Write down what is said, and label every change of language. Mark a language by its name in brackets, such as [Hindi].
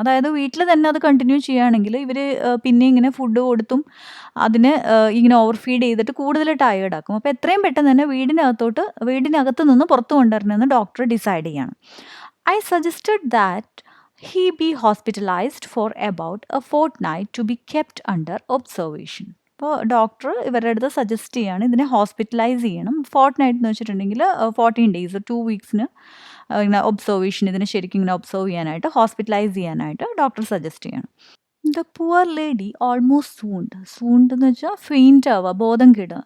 [Malayalam] അതായത് വീട്ടിൽ തന്നെ അത് കണ്ടിന്യൂ ചെയ്യുകയാണെങ്കിൽ ഇവർ പിന്നെ ഇങ്ങനെ ഫുഡ് കൊടുത്തും അതിന് ഇങ്ങനെ ഓവർ ഫീഡ് ചെയ്തിട്ട് കൂടുതൽ ടയേർഡാക്കും. അപ്പോൾ എത്രയും പെട്ടെന്ന് തന്നെ വീടിനകത്ത് നിന്ന് പുറത്ത് കൊണ്ടുവരണമെന്ന് ഡോക്ടർ ഡിസൈഡ് ചെയ്യാണ്. [English] I suggested that he be hospitalized for about a fortnight to be kept under observation. [Malayalam] അപ്പോൾ ഡോക്ടർ ഇവരുടെ അടുത്ത് സജസ്റ്റ് ചെയ്യാണ് ഇതിനെ ഹോസ്പിറ്റലൈസ് ചെയ്യണം. ഫോർട്ട്നൈറ്റ് എന്ന് വെച്ചിട്ടുണ്ടെങ്കിൽ [English] 14 days 2 weeks [Malayalam] ന് ഇങ്ങനെ ഒബ്സർവേഷൻ, ഇതിനെ ശരിക്കും ഇങ്ങനെ ഒബ്സർവ് ചെയ്യാനായിട്ട് ഹോസ്പിറ്റലൈസ് ചെയ്യാനായിട്ട് ഡോക്ടർ സജസ്റ്റ് ചെയ്യണം. [English] the poor lady almost swooned [Malayalam] എന്ന് വെച്ചാൽ ഫെയിൻറ്റ് ആവുക, ബോധം കെടുക.